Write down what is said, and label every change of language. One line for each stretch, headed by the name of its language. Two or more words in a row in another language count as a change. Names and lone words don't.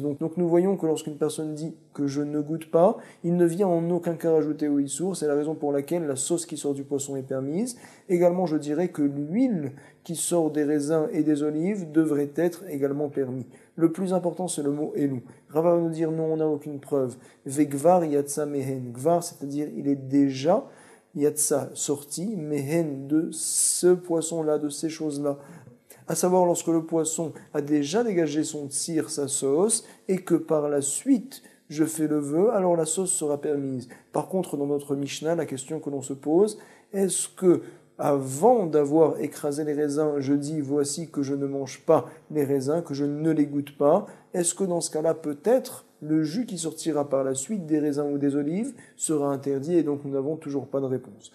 French: Donc nous voyons que lorsqu'une personne dit que je ne goûte pas, il ne vient en aucun cas rajouter au issour. C'est la raison pour laquelle la sauce qui sort du poisson est permise. Également, je dirais que l'huile qui sort des raisins et des olives devrait être également permis. Le plus important, c'est le mot elou. Rava va nous dire non, on n'a aucune preuve.
Hebrew: וכבר יצא מהן.
French: Gvar, c'est-à-dire il est déjà yatsa sorti, mehen de ce poisson-là, de ces choses-là. À savoir lorsque le poisson a déjà dégagé son tsir, sa sauce, et que par la suite je fais le vœu, alors la sauce sera permise. Par contre, dans notre Mishnah, la question que l'on se pose, est-ce que avant d'avoir écrasé les raisins, je dis voici que je ne mange pas les raisins, que je ne les goûte pas, est-ce que dans ce cas-là, peut-être, le jus qui sortira par la suite des raisins ou des olives sera interdit et donc nous n'avons toujours pas de réponse.